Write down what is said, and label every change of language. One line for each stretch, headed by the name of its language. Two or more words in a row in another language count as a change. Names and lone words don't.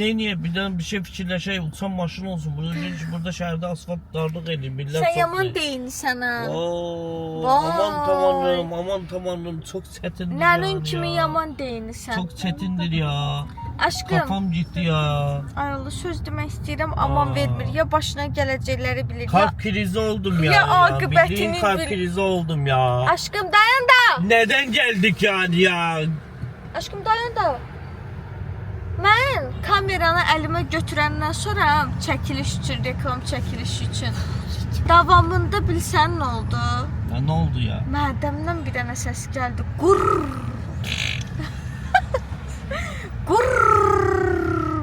Azerbaijani: Ne bir şey fikirləşək, uçan maşın olsun. Burada şəhərdə asfalt darlıq edir.
Turkish: Millet
Azerbaijani: Sən yaman deyilsən ha.
Turkish: Aman tanrım çok çətindir.
Azerbaijani: Nənün kimi yaman deyilsən.
Turkish: Çok çətindir ya. Aşkım. Kafam gitti ya.
Azerbaijani: Ay Allah, söz demək istəyirəm, aman vermir. Ya başına gələcəkləri bilir.
Turkish: Kalp krizi oldum ya.
Azerbaijani: Ya akıbətini
Turkish: Bildiğin kalp
Azerbaijani: bil.
Turkish: krizi oldum ya.
Azerbaijani: Aşkım dayan da.
Turkish: Neden geldik yani ya?
Azerbaijani: Aşkım dayan da. Mən kameranı əlimə götürəndən sonra çəkiliş üçün, reklam çəkiliş üçün davamında bilsən nə oldu?
Turkish: Ya ne oldu ya?
Azerbaijani: Mədəmdən bir dənə səs gəldi. Qurr. Qurr.